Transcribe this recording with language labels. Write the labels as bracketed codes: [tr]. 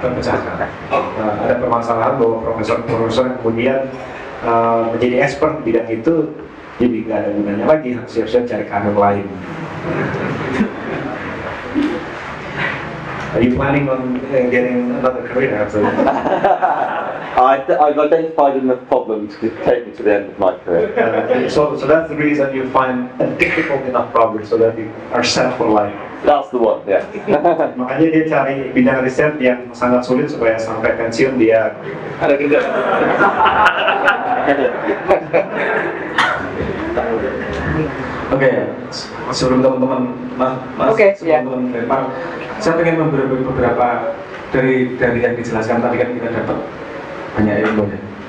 [id] Ada permasalahan bahwa profesor-profesor yang kemudian menjadi expert di bidang itu jadi nggak ada gunanya lagi, harus siap-siap cari karir lain. [en] Are you planning on getting another career after that? I've identified enough problems to take me to the end of my career. So that's the reason you find a difficult enough problem so that you are set for life. That's the one, yeah. [id] Makanya dia cari bidang riset yang sangat sulit supaya sampai pensiun dia ada kerja. Oke, sebelum teman-teman lempar, saya ingin beberapa dari yang dijelaskan tadi kan kita dapat banyak ilmu ya.